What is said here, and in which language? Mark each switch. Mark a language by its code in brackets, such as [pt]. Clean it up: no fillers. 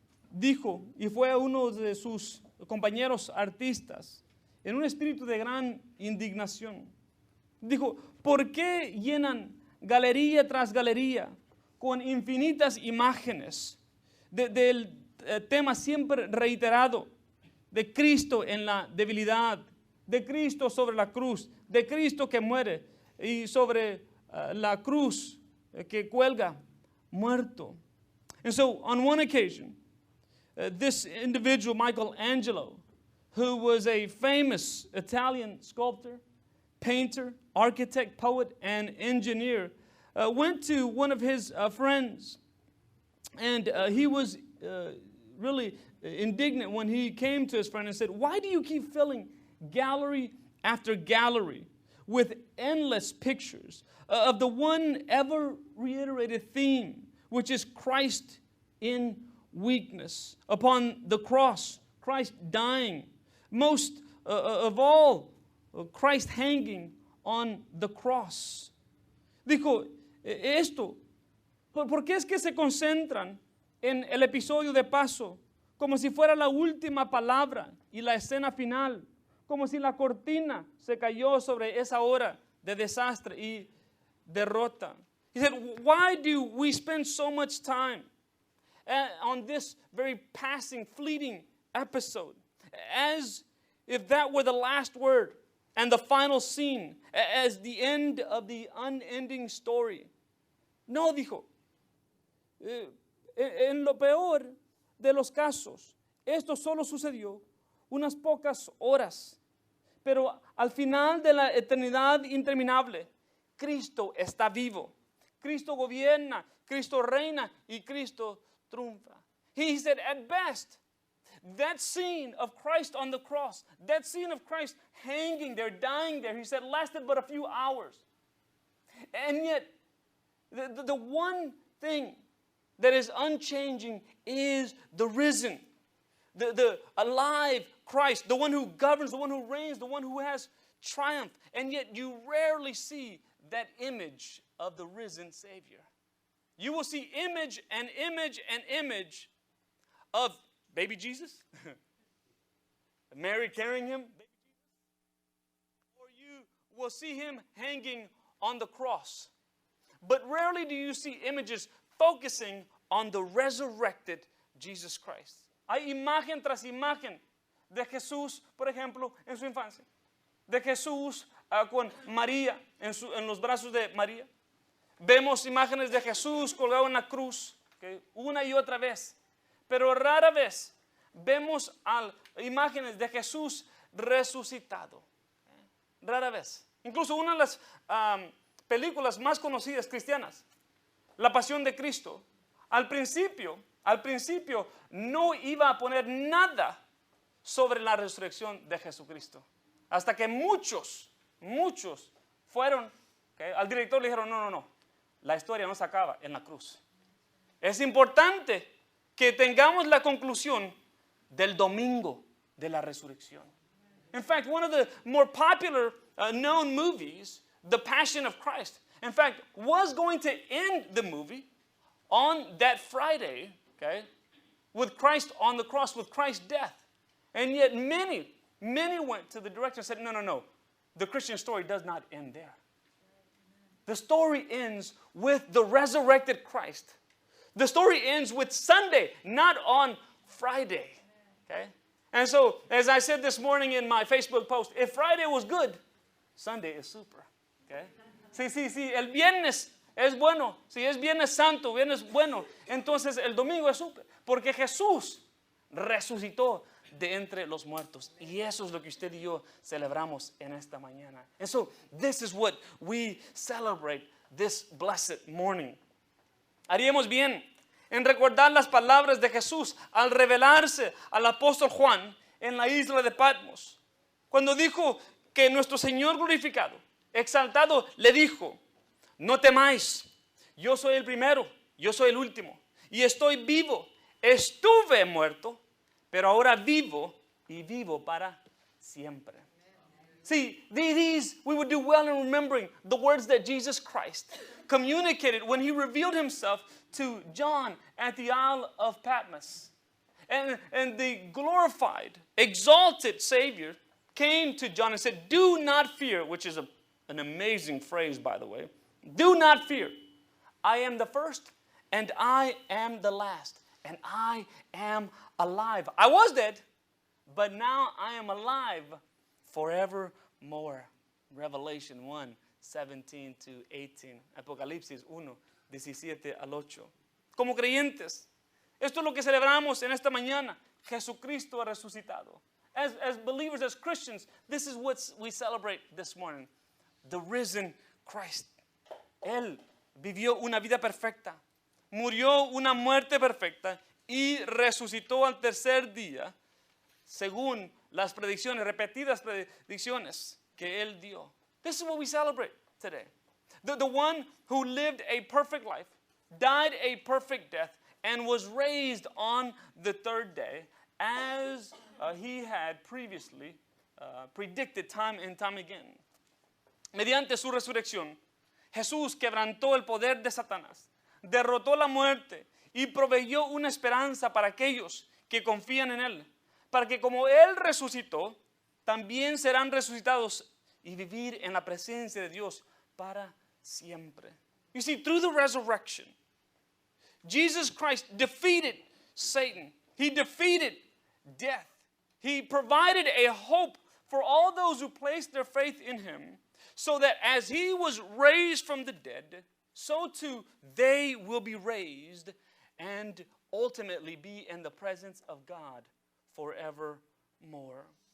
[es] Dijo, y fue uno de sus compañeros artistas, en un espíritu de gran indignación, dijo: ¿por qué llenan galería tras galería con infinitas imágenes del tema siempre reiterado de Cristo en la debilidad, de Cristo sobre la cruz, de Cristo que muere y sobre la cruz que cuelga muerto? [en] And so on one occasion, this individual, Michelangelo, who was a famous Italian sculptor, painter, architect, poet, and engineer, went to one of his friends, and he was really indignant when he came to his friend and said, "Why do you keep filling gallery after gallery with endless pictures of the one ever reiterated theme, which is Christ in weakness upon the cross, Christ dying, most of all, Christ hanging on the cross"? [es] Dijo esto, ¿por qué es que se concentran en el episodio de paso como si fuera la última palabra y la escena final, como si la cortina se cayó sobre esa hora de desastre y derrota? [en] He said, why do we spend so much time on this very passing, fleeting episode, as if that were the last word and the final scene, as the end of the unending story? [es] No, dijo, en lo peor de los casos, esto solo sucedió unas pocas horas, pero al final de la eternidad interminable, Cristo está vivo, Cristo gobierna, Cristo reina y Cristo triunfa. [en] He said, at best, that scene of Christ on the cross, that scene of Christ hanging there, dying there, he said, lasted but a few hours. And yet, the one thing that is unchanging is the risen, the alive Christ, the one who governs, the one who reigns, the one who has triumphed. And yet you rarely see that image of the risen Savior. You will see image and image and image of baby Jesus, Mary carrying him, baby Jesus, or you will see him hanging on the cross. But rarely do you see images focusing on the resurrected Jesus Christ. [es] Hay imagen tras imagen de Jesús, por ejemplo, en su infancia, de Jesús con María en los brazos de María. Vemos imágenes de Jesús colgado en la cruz, okay, una y otra vez, pero rara vez vemos imágenes de Jesús resucitado. Rara vez. Incluso una de las películas más conocidas cristianas, La Pasión de Cristo, al principio no iba a poner nada sobre la resurrección de Jesucristo. Hasta que muchos fueron, okay, al director le dijeron, no, la historia no se acaba en la cruz. Es importante que tengamos la conclusión del domingo de la resurrección. [en] In fact, one of the more popular known movies, The Passion of Christ, in fact, was going to end the movie on that Friday, okay, with Christ on the cross, with Christ's death. And yet many went to the director and said, no, the Christian story does not end there. The story ends with the resurrected Christ. The story ends with Sunday, not on Friday. Okay? And so, as I said this morning in my Facebook post, if Friday was good, Sunday is super. [es] Okay? Sí, el viernes es bueno. Si es Viernes Santo, viernes bueno, entonces el domingo es super. Porque Jesús resucitó de entre los muertos. Y eso es lo que usted y yo celebramos en esta mañana. [en] And so, this is what we celebrate this blessed morning. [es] Haríamos bien en recordar las palabras de Jesús al revelarse al apóstol Juan en la isla de Patmos. Cuando dijo que nuestro Señor glorificado, exaltado, le dijo, no temáis, yo soy el primero, yo soy el último, y estoy vivo. Estuve muerto, pero ahora vivo y vivo para siempre. [en] See, we would do well in remembering the words that Jesus Christ communicated when he revealed himself to John at the Isle of Patmos. And the glorified, exalted Savior came to John and said, do not fear, which is an amazing phrase, by the way. Do not fear. I am the first and I am the last, and I am alive. I was dead, but now I am alive forevermore. Revelation 1, 17 to 18. [es] Apocalipsis 1, 17 al 8. Como creyentes, esto es lo que celebramos en esta mañana. Jesucristo ha resucitado. [en] As believers, as Christians, this is what we celebrate this morning. The risen Christ. [es] Él vivió una vida perfecta, murió una muerte perfecta y resucitó al tercer día, según las predicciones, repetidas predicciones que Él dio. [en] This is what we celebrate today. The one who lived a perfect life, died a perfect death, and was raised on the third day, as he had previously predicted time and time again. [es] Mediante su resurrección, Jesús quebrantó el poder de Satanás, derrotó la muerte y proveyó una esperanza para aquellos que confían en Él, para que como Él resucitó, también serán resucitados y vivir en la presencia de Dios para siempre. [en] You see, through the resurrection, Jesus Christ defeated Satan. He defeated death. He provided a hope for all those who placed their faith in Him, so that as He was raised from the dead, so too they will be raised and ultimately be in the presence of God forevermore.